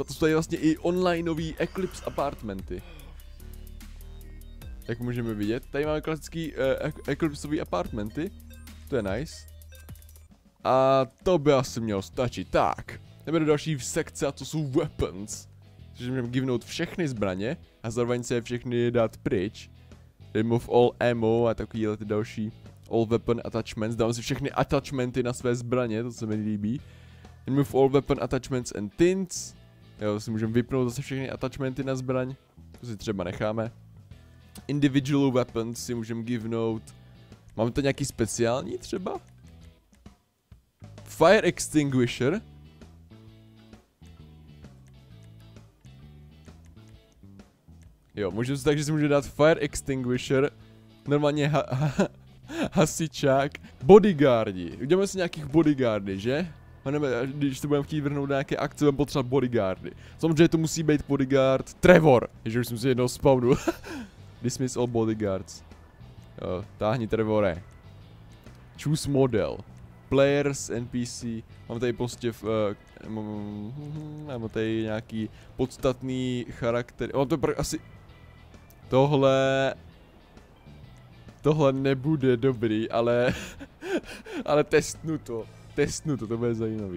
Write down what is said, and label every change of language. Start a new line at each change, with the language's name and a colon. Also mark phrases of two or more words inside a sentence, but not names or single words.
Czech: To jsou tady vlastně i onlineový Eclipse apartmenty. Jak můžeme vidět, tady máme klasický Eclipseový apartmenty. To je nice. A to by asi mělo stačit. Tak, jdeme do další sekce a to jsou weapons. Takže můžeme givenout všechny zbraně a zároveň se všechny dát pryč.
English: Remove all ammo
Czech: a takovýhle ty další
English: all weapon attachments.
Czech: Dám si všechny attachmenty na své zbraně, to se mi líbí.
English: Remove all weapon attachments and tints.
Czech: Jo, si můžeme vypnout zase všechny attachmenty na zbraň. To si třeba necháme.
English: Individual weapons
Czech: si můžeme givenout. Máme to nějaký speciální třeba?
English: Fire extinguisher.
Czech: Jo, můžeme takže si můžeme dát
English: fire extinguisher.
Czech: Normálně hasičák. Bodyguardi. Uděláme si nějakých bodyguardy, že? Když se budeme chtít vrhnout nějaké akce, budeme potřebovat bodyguardy. Samozřejmě to musí být bodyguard Trevor. Ježiš, už jsem si jednou spawnul.
English: Dismiss all bodyguards.
Czech: Jo, táhni Trevore.
English: Choose model. Players, NPC.
Czech: Mám tady prostě mám tady nějaký podstatný charakter. To asi... Tohle nebude dobrý, ale... ale testnu to, to bude zajímavý.